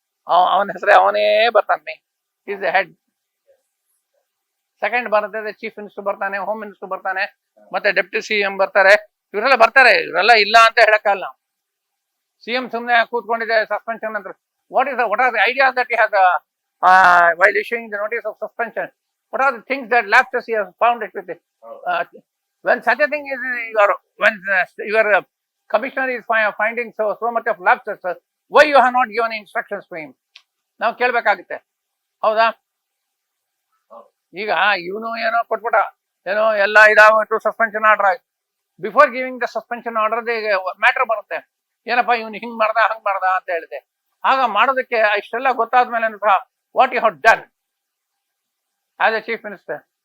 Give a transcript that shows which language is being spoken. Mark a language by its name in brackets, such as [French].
[Kannada] ಅವನ ಹೆಸರೇ ಅವನೇ ಬರ್ತಾನೆ, [English] Is the head. [Kannada] ಸೆಕೆಂಡ್ ಬರ್ತದೆ ಚೀಫ್ ಮಿನಿಸ್ಟರ್ ಬರ್ತಾನೆ, ಹೋಮ್ ಮಿನಿಸ್ಟರ್ ಬರ್ತಾನೆ, ಮತ್ತೆ ಡೆಪ್ಯೂಟಿ ಸಿಎಂ ಬರ್ತಾರೆ. ಇವರೆಲ್ಲ ಬರ್ತಾರೆ, ಇವರೆಲ್ಲ ಇಲ್ಲ ಅಂತ ಹೇಳಕ್ಕಲ್ಲ. ಸಿಎಂ ಸುಮ್ಮನೆ ಕೂತ್ಕೊಂಡಿದೆ ಸಸ್ಪೆನ್ಷನ್ ಅಂತ. [English] What are the ideas that he has while issuing the notice of suspension? What are the things that lapses he has found it with it? When such a thing is when your commissioner is finding so much of lapses, why you have not given instructions to him? [Kannada] ನಾವು ಕೇಳ್ಬೇಕಾಗುತ್ತೆ. ಹೌದಾ? ಈಗ ಇವನು ಏನೋ ಕೊಟ್ಬಿಟ್ಟ, ಏನೋ ಎಲ್ಲ ಇದಾಗ್ಬಿಟ್ಟು suspension order ಆಯ್ತು. [English] before giving the suspension order matter [Kannada] ಬರುತ್ತೆ. ಏನಪ್ಪಾ ಇವನು ಹಿಂಗ್ ಮಾಡ್ದ ಹಂಗ್ ಮಾಡ್ದ ಅಂತ ಹೇಳಿದೆ. ಆಗ ಮಾಡೋದಕ್ಕೆ ಇಷ್ಟೆಲ್ಲ ಗೊತ್ತಾದ್ಮೇಲೆ ಸಹ [English] What you have done as a chief minister?